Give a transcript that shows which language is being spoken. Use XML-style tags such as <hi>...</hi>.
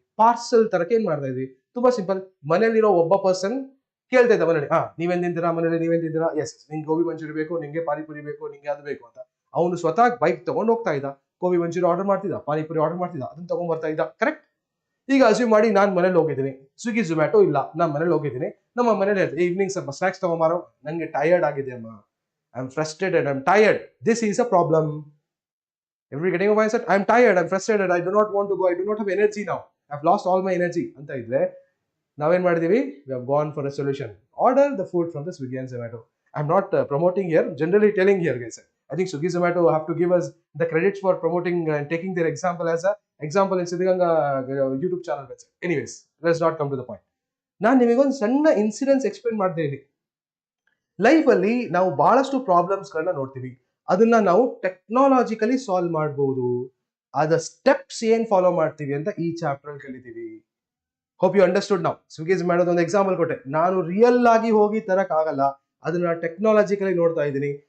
<kn>Parcel ತರಕ್ಕೆ ಏನ್ ಮಾಡ್ತಾ ಇದ್ವಿ? ತುಂಬಾ ಸಿಂಪಲ್. ಮನೇಲಿರೋ ಒಬ್ಬ ಪರ್ಸನ್ ಕೇಳ್ತಾ ಇದ್ದ ಮನೇಲಿ, ನೀವೇನ್ ತಿಂತೀರಾ ಮನೇಲಿ, ನೀವೇನ್ ತಿಂತೀರಾ, ಎಸ್ ನಿಂಗೆ ಗೋಬಿ ಮಂಚೂರಿ ಬೇಕು, ನಿಂಗೆ ಪಾನಿಪುರಿ ಬೇಕು, ನಿಂಗೆ ಅದು ಬೇಕು ಅಂತ ಅವನು ಸ್ವತಃ ಬೈಕ್ ತಗೊಂಡು ಹೋಗ್ತಾ ಇದ್ದ, ಗೋಬಿ ಮಂಚೂರಿ ಆರ್ಡರ್ ಮಾಡ್ತಿದ್ದ, ಪಾನಿಪುರಿ ಆರ್ಡರ್ ಮಾಡ್ತಿದ್ದ, ಅದನ್ನ ತಗೊಂಡ್ ಬರ್ತಾ ಇದ್ದ. ಕರೆಕ್ಟ್? ಈಗ ಅಸ್ಯೂಮ್ ಮಾಡಿ ನಾನು ಮನೇಲಿ ಹೋಗಿದ್ದೀನಿ, ಸ್ವಿಗ್ಗಿ ಝೊಮ್ಯಾಟೊ ಇಲ್ಲ, ನಾನು ಮನೇಲಿ ಹೋಗಿದ್ದೀನಿ, ನಮ್ಮ ಮನೇಲಿ ಈವ್ನಿಂಗ್ ಸ್ವಲ್ಪ ಸ್ನಾಕ್ಸ್ ತಗೊಂಬಾರೋ, ನನಗೆ ಟಯರ್ಡ್ ಆಗಿದೆ ಅಮ್ಮ,</kn> <en>I am frustrated, I am tired, this is a problem. Every getting a mindset, I am tired, I am frustrated, I do not want to go, I do not have energy now, I have lost all my energy</en> <kn>ಅಂತ ಇದ್ರೆ ನಾವೇನ್ ಮಾಡಿದೀವಿ?</kn> <en>We have gone for a solution. Order the food from the Swiggy and Zomato. I am not promoting here, generally telling here guys. I think Swiggy Zomato have to give us the credits for promoting and taking their example as a example in Siddhiganga YouTube channel. Anyways, let's not come to the point.</en> <kn>ನಾನು ನಿಮಗೊಂದು ಸಣ್ಣ incidence explain ಮಾಡ್ತಾ ಇದ್ದೀನಿ. Life ಅಲ್ಲಿ ನಾವು ಬಹಳಷ್ಟು problems ಗಳನ್ನ ನೋಡ್ತೀವಿ, ಅದನ್ನ ನಾವು ಟೆಕ್ನಾಲಜಿಕಲಿ ಸಾಲ್ವ್ ಮಾಡಬಹುದು. ಅದ ಸ್ಟೆಪ್ಸ್ ಏನ್ ಫಾಲೋ ಮಾಡ್ತೀವಿ ಅಂತ ಈ ಚಾಪ್ಟರ್ ಅಲ್ಲಿ ಕಲಿತೀವಿ.</kn> <en>Hope you understood.</en> <kn>ನಾವು ಸ್ವಿಗ್ಗಿ ಮಾಡೋದು ಒಂದು ಎಕ್ಸಾಂಪಲ್ ಕೊಟ್ಟೆ, ನಾನು ರಿಯಲ್ ಆಗಿ ಹೋಗಿ ತರಕ್ ಆಗಲ್ಲ, ಅದನ್ನ ಟೆಕ್ನಾಲಜಿಕಲಿ ನೋಡ್ತಾ ಇದ್ದೀನಿ.</kn>